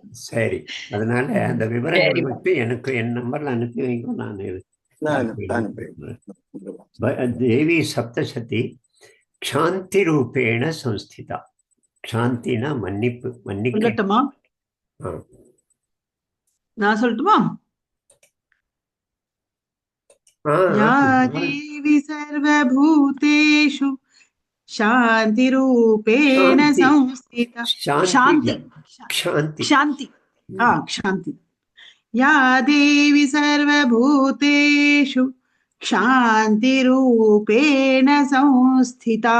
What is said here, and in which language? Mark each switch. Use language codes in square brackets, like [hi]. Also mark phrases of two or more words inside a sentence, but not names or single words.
[ta] சரி, அதனால அந்த விவரங்கள் மட்டும் எனக்கு என் நம்பர்ல அனுப்பி வைங்க. நான் தேவி சப்தசதி [sa] क्षान्ति रूपेण संस्थिता. [ta] க்ஷாந்தினா மன்னிப்பு, மன்னிக்கட்டுமா? நான் சொல்லட்டுமா? [sa] या देवी सर्वभूतेषु शान्तिरूपेण संस्थिता. शान्ति शान्ति शान्ति. या देवी सर्वभूतेषु शान्तिरूपेण संस्थिता.